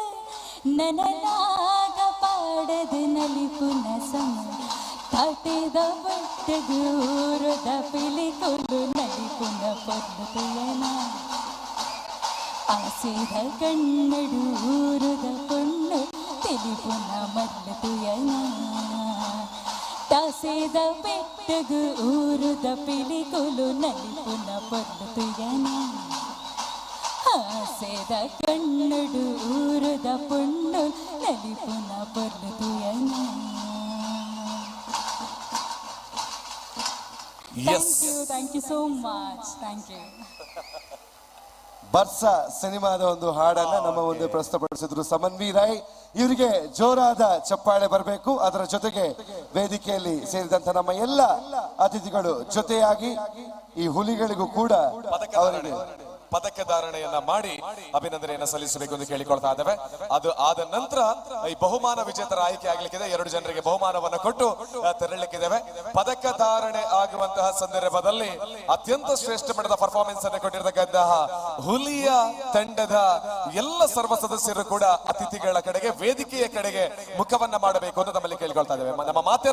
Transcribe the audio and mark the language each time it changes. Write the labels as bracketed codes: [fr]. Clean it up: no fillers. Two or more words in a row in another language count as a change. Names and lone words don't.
[tcy] ನನಲಾಗ ಪಾಡದ ನಲಿಪುನ ಸಮ ತಾಟೆದ ಬಟ್ಟಗೂರದ ಪಿಲಿಕೊಲ್ಲು ನಲಿಪುನ ಪೊರ್ಲುಯನ ಆಸೆದ ಕಣ್ಣಡು ಊರದ ಪೊಣ್ಣು ತೆಲಿಪುನ ಮರ್ಲುಯನ ತಾಸೆದ ಬೆಟ್ಟಗು ಊರದ ಪಿಲಿಕೊಲು ನಲಿಪುನ ಪೊರ್ಲುಯನ ಆಸೆದ ಕಣ್ಣಡು ಊರದ ಪೊಣ್ಣು ನಲಿಪುನ ಪೊರ್ಲುಯನ. [en] Thank you so much. Thank you. [kn] ಬರ್ಸ ಸಿನಿಮಾದ ಒಂದು ಹಾಡನ್ನ ನಮ್ಮ ಮುಂದೆ ಪ್ರಸ್ತುತಪಡಿಸಿದ್ರು ಸಮನ್ವೀರಾಯ್. ಇವರಿಗೆ ಜೋರಾದ ಚಪ್ಪಾಳೆ ಬರಬೇಕು. ಅದರ ಜೊತೆಗೆ ವೇದಿಕೆಯಲ್ಲಿ ಸೇರಿದಂತ ನಮ್ಮ ಎಲ್ಲ ಅತಿಥಿಗಳು ಜೊತೆಯಾಗಿ ಈ ಹುಲಿಗಳಿಗೂ ಕೂಡ ಅವರಿಗೆ ಪದಕ ಧಾರಣೆಯನ್ನ ಮಾಡಿ ಅಭಿನಂದನೆಯನ್ನ ಸಲ್ಲಿಸಬೇಕು ಎಂದು ಕೇಳಿಕೊಳ್ತಾ ಇದ್ದೇವೆ. ಅದು ಆದ ನಂತರ ಈ ಬಹುಮಾನ ವಿಜೇತರ ಆಯ್ಕೆ ಆಗ್ಲಿಕ್ಕಿದೆ. 2 ಜನರಿಗೆ ಬಹುಮಾನವನ್ನು ಕೊಟ್ಟು ತೆರಳಲಿಕ್ಕಿದ್ದೇವೆ. ಪದಕ ಧಾರಣೆ ಆಗುವಂತಹ ಸಂದರ್ಭದಲ್ಲಿ ಅತ್ಯಂತ ಶ್ರೇಷ್ಠ ಮಟ್ಟದ ಪರ್ಫಾರ್ಮೆನ್ಸ್ ಅನ್ನು ಕೊಟ್ಟಿರತಕ್ಕಂತಹ ಹುಲಿಯ ತಂಡದ ಎಲ್ಲ ಸರ್ವ ಸದಸ್ಯರು ಕೂಡ ಅತಿಥಿಗಳ ಕಡೆಗೆ, ವೇದಿಕೆಯ ಕಡೆಗೆ ಮುಖವನ್ನ ಮಾಡಬೇಕು ಅಂತ ನಮ್ಮಲ್ಲಿ ಕೇಳಿಕೊಳ್ತಾ ಇದ್ದೇವೆ.